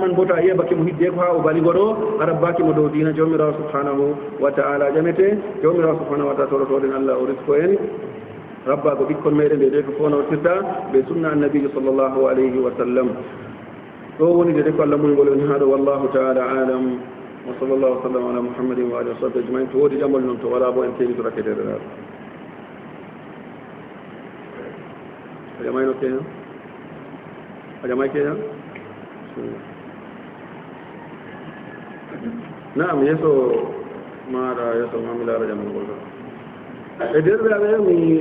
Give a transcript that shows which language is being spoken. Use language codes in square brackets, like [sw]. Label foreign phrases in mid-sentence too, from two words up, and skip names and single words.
[ff] man bota yebake mo hidde ko ha o baligo ɗo a rabbakimo dow dina jawmirawo [ar] سبحانه وتعالى [ff] ƴamete jawmirawo [ar] سبحانه وتعالى [ff] torotoɗen allah o risko en rabbago ɓikkon meɗen ɗe ko fof nawtirta ɓe sunna annabijo [ar] صلى الله عليه وسلم [ff] ɗo woni de ko allah muyngol en haɗo [ar] والله تعالى أعلم وصلى الله وسلم على محمد وآله وصحبه أجمعين [ff] to woodi ƴamol noon to wala bo en teeni to rakketeɗeɗaɗo a ƴamayno keña a ƴamay keña naam yeeso maɗa yeeso mamilara ƴamol ngol ɗo e derɗiraɓe mi